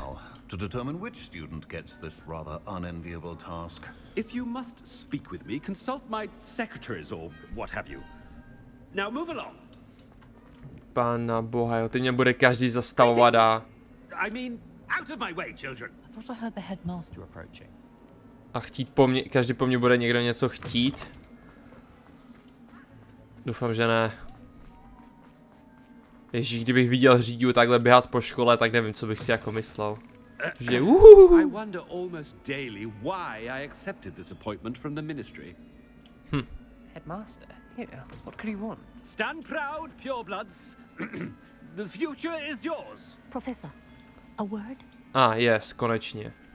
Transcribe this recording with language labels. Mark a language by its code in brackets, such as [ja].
[en] Now, to determine which student gets this rather unenviable task. If you must speak with me, consult my secretaries or what have you. Now move along. [cs] Pána boha, jo, teď mě bude každý zastavovat a... [en] I mean, out of my way, children. I thought I heard the headmaster approaching. [cs] A chtít po mně, každý po mně bude někdo něco chtít. Doufám, že ne. Ježíš, kdybych viděl Řídiu takhle běhat po škole, tak nevím, co bych si jako myslel. Že [en] I wonder almost daily why I accepted this appointment from the ministry. Headmaster? Here, what could he want? Stand proud, purebloods. The future is yours. Professor, a word? Yes, [cs] konečně.